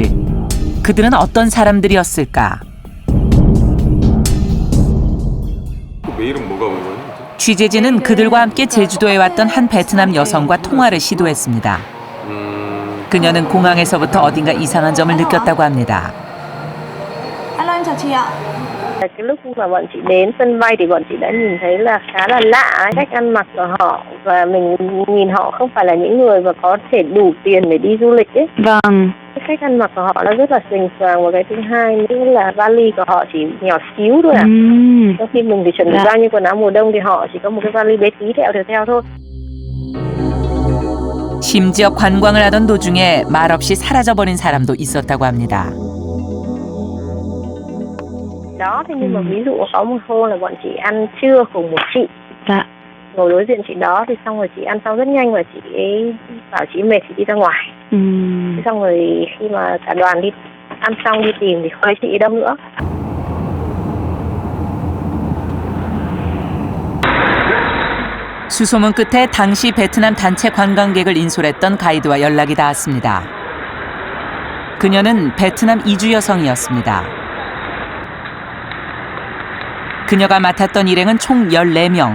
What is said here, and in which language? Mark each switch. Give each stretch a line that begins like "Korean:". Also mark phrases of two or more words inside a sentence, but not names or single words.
Korean: 그들은 어떤 사람들이었을까? 메일은 뭐가 온 거예요? 취재진은 그들과 함께 제주도에 왔던 한 베트남 여성과 통화를 시도했습니다. 그녀는 공항에서부터 어딘가 이상한 점을 느꼈다고 합니다.
Vietnamese: Alo em chào chị ạ. Cái lúc mà bọn chị đến sân bay thì bọn chị đã nhìn thấy là khá là lạ cách ăn mặc của họ, và mình nhìn họ không phải là những người mà có thể đủ tiền để đi du lịch ấy. Vâng. Cái cách ăn mặc của họ nó rất là xuềnh xoàng, và cái thứ hai nữa là vali của họ chỉ nhỏ xíu thôi à. Trong khi mình thì chuẩn bị bao nhiêu quần áo mùa đông thì họ chỉ có một cái vali bé tí theo thôi.
Korean: 심지어 관광을 하던 도중에 말없이 사라져버린 사람도 있었다고 합니다.
Vietnamese: Đó, thế nhưng mà ví dụ có một hôm là bọn chị ăn trưa cùng một chị. Dạ. Ngồi đối diện chị đó thì xong rồi chị ăn xong rất nhanh và chị ấy bảo chị mệt thì đi ra ngoài. Thế xong rồi khi mà cả đoàn đi ăn xong đi tìm thì không thấy chị ấy đâu nữa.
Korean: 수소문 끝에 당시 베트남 단체 관광객을 인솔했던 가이드와 연락이 닿았습니다. 그녀는 베트남 이주 여성이었습니다. 그녀가 맡았던 일행은 총 14명.